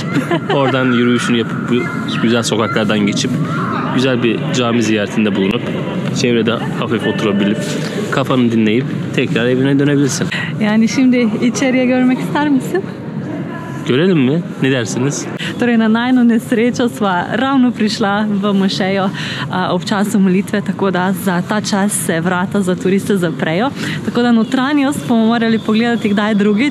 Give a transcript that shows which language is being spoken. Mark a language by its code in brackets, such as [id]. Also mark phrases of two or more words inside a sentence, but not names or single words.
[tr] Oradan yürüyüşünü yapıp bu güzel sokaklardan geçip güzel bir cami ziyaretinde bulunup çevrede hafif oturabilip kafanı dinleyip tekrar evine dönebilirsin. Yani şimdi içeriye görmek ister misin? Görelim mi? Ne dersiniz? [sl] Torej, na najno nesrečo sva ravno prišla v mošejo ob času molitve, tako da za ta čas se vrata za turiste zaprejo. Tako da notranjost bomo morali pogledati kdaj drugič.